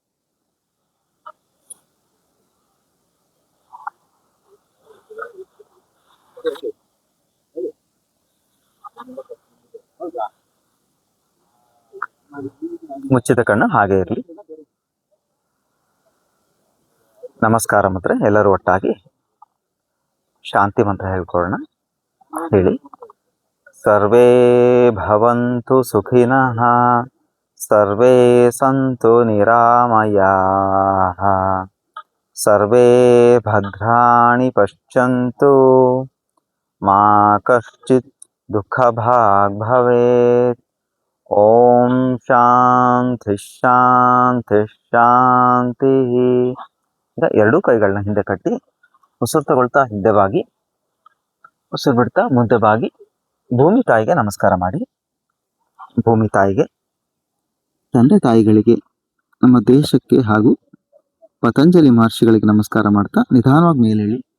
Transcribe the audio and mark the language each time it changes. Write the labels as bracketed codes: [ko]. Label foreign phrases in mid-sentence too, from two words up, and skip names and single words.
[kn] ಮುಚ್ಚಿದ ಕಣ್ಣು ಹಾಗೆ ಇರಲಿ. ನಮಸ್ಕಾರ ಮುದ್ರೆ. ಎಲ್ಲರೂ ಒಟ್ಟಾಗಿ ಶಾಂತಿ ಮಂತ್ರ ಹೇಳ್ಕೊಳ್ಳೋಣ. ಹೇಳಿ. [sa] ಸರ್ವೇ ಭವಂತು ಸುಖಿನಃ, ಸರ್ವೇ ಸಂತು ನಿರಾಮಯಾಃ, ಸರ್ವೇ ಭದ್ರಾಣಿ ಪಶ್ಯಂತು, ಮಾ ಕಶ್ಚಿತ್ ದುಃಖಭಾಗ್ ಭವೇತ್. ಓಂ ಶಾಂತಿ ಶಾಂತಿ. [kn] ಈಗ ಎರಡೂ ಕೈಗಳನ್ನ ಹಿಂದೆ ಕಟ್ಟಿ ಉಸಿರು ತಗೊಳ್ತಾ ಹಿಂದೆ ಬಾಗಿ, ಉಸಿರು ಬಿಡ್ತಾ ಮುಂದೆ ಬಾಗಿ ಭೂಮಿ ತಾಯಿಗೆ ನಮಸ್ಕಾರ ಮಾಡಿ. ಭೂಮಿ ತಾಯಿಗೆ, ತಂದೆ ತಾಯಿಗಳಿಗೆ, ನಮ್ಮ ದೇಶಕ್ಕೆ ಹಾಗೂ ಪತಂಜಲಿ ಮಹರ್ಷಿಗಳಿಗೆ ನಮಸ್ಕಾರ ಮಾಡ್ತಾ ನಿಧಾನವಾಗಿ ಮೇಲೇಳಿ.